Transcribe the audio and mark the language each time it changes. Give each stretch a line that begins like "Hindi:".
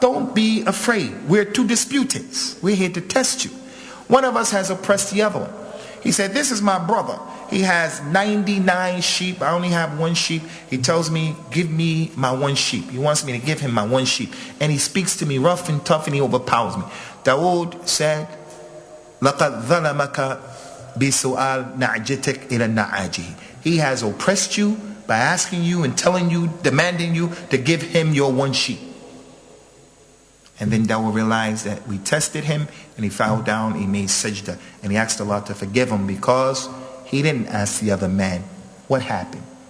English: Don't be afraid. We're two disputants. We're here to test you. One of us has oppressed the other one. He said, this is my brother. He has 99 sheep. I only have one sheep. He tells me, give me my one sheep. He wants me to give him my one sheep. And he speaks to me rough and tough and he overpowers me. Dawood said,
Arabic: لَقَدْ ظَلَمَكَ بِسُؤَالْ نَعْجِتِكْ إِلَى النَّعَاجِهِ.
English: He has oppressed you by asking you and telling you, demanding you to give him your one sheep. And then Dawood realized that we tested him and he fell down, he made sajda. And he asked Allah to forgive him because he didn't ask the other man, what happened?